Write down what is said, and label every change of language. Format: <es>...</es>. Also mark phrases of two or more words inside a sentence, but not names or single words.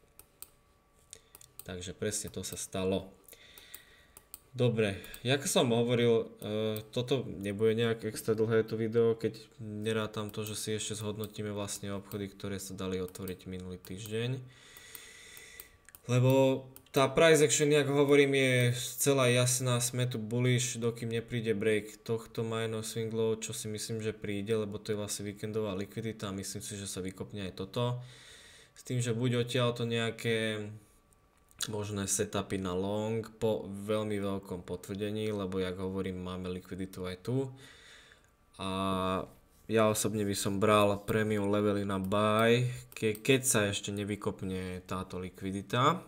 <sk>Takže presne to sa stalo. Dobre, jak som hovoril, toto nebude nejak extra dlhé to video, keď nerátam to, že si ešte zhodnotíme vlastne obchody, ktoré sa dali otvoriť minulý týždeň. Lebo tá</sk> <en>price action,</en> <sk>jak hovorím, je celá jasná, sme tu bullish, dokým nepríde break tohto</sk> <en>minor swing low,</en> <sk>čo si myslím, že príde, lebo to je vlastne víkendová likvidita a myslím si, že sa vykopne aj toto. S tým, že buď odtiaľ to nejaké možné setupy na long po veľmi veľkom potvrdení, lebo jak hovorím, máme likviditu aj tu. A ja osobne by som bral premium levely na buy, keď sa ešte nevykopne táto likvidita.</sk>